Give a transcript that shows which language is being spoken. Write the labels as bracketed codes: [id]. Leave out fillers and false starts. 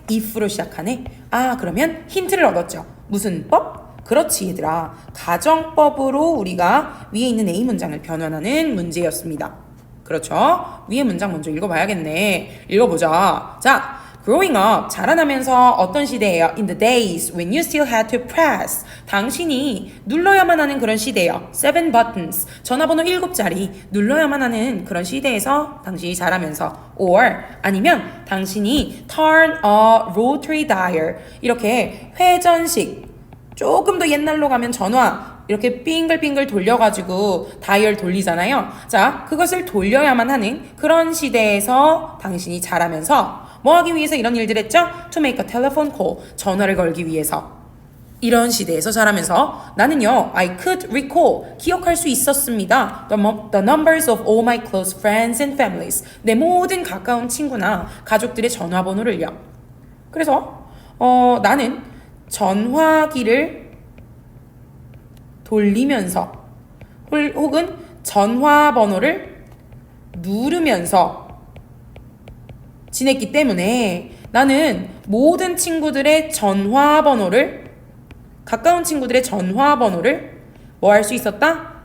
[ko] if로 시작하네. 그러면 힌트를 얻었죠. 무슨 법? 그렇지 얘들아. 가정법으로 우리가 위에 있는 A 문장을 변환하는 문제였습니다. 그렇죠? 위에 문장 먼저 읽어봐야겠네. 읽어보자. 자, [en] growing up, [ko] 자라나면서 어떤 시대예요? [en] In the days when you still had to press. [ko] 당신이 눌러야만 하는 그런 시대예요. [en] 7 buttons. [ko] 전화번호 7자리 눌러야만 하는 그런 시대에서 당신이 자라면서. [en] Or [ko] 아니면 당신이 [en] turn a rotary dial. [ko] 이렇게 회전식. 조금 더 옛날로 가면 전화. 이렇게 빙글빙글 돌려가지고 다이얼 돌리잖아요. 자, 그것을 돌려야만 하는 그런 시대에서 당신이 자라면서 뭐 하기 위해서 이런 일들 했죠? [en] To make a telephone call. [ko] 전화를 걸기 위해서. 이런 시대에서 자라면서 나는요, [en] I could recall. [ko] 기억할 수 있었습니다. [en] The numbers of all my close friends and families. [ko] 내 모든 가까운 친구나 가족들의 전화번호를요. 그래서 나는 전화기를 돌리면서 혹은 전화번호를 누르면서 지냈기 때문에 나는 모든 친구들의 전화번호를, 가까운 친구들의 전화번호를 뭐 할 수 있었다?